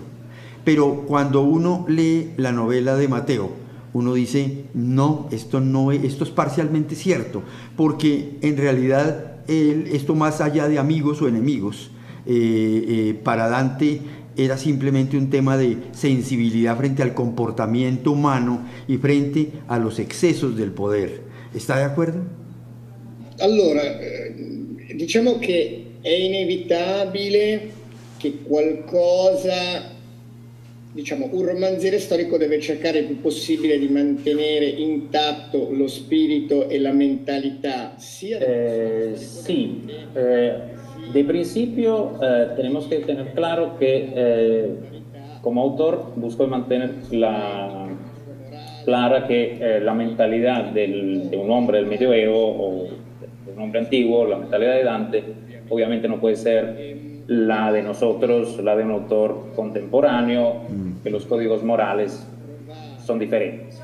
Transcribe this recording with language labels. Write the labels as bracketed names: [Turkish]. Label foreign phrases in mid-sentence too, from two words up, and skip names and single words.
[Spanish] Pero cuando uno lee la novela de Mateo, uno dice, no, esto es parcialmente cierto, porque en realidad esto, más allá de amigos o enemigos, para Dante era simplemente un tema de sensibilidad frente al comportamiento humano y frente a los excesos del poder. ¿Está de acuerdo? [Italian] Allora, diciamo che è inevitabile che qualcosa, diciamo, un romanziere storico deve cercare il più possibile di mantenere intatto lo spirito e la mentalità sia... [Spanish] Sí, de principio tenemos que tener claro que como autor busco mantener clara que la mentalidad de un hombre del medioevo o de un hombre antiguo, la mentalidad de Dante, obviamente no puede ser la de nosotros, la de un autor contemporáneo, que los códigos morales son diferentes.